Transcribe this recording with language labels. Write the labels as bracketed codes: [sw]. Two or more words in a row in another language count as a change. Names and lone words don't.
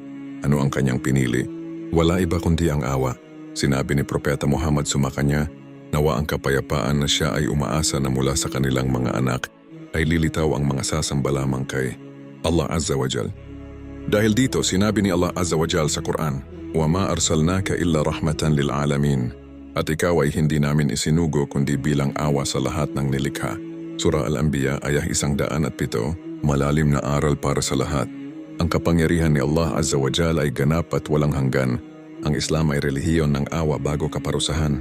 [tl] Ano ang kanyang pinili? Wala iba kundi ang awa. Sinabi ni Propeta Muhammad, sumakanya nawa ang kapayapaan, na siya ay umaasa na mula sa kanilang mga anak ay lilitaw ang mga sasamba lamang kay Allah [ar] عز وجل. [tl] Dahil dito, sinabi ni Allah [ar] عز وجل [tl] sa Quran, [ar] "وما أرسلناك إلا رحمة للعالمين." [tl] At ikaw ay hindi namin isinugo kundi bilang awa sa lahat ng nilikha. Surah Al-Anbiya ayah 107. Malalim na aral para sa lahat. Ang kapangyarihan ni Allah [ar] عز وجل [tl] ay ganap at walang hanggan. Ang Islam ay relihiyon ng awa bago kaparusahan.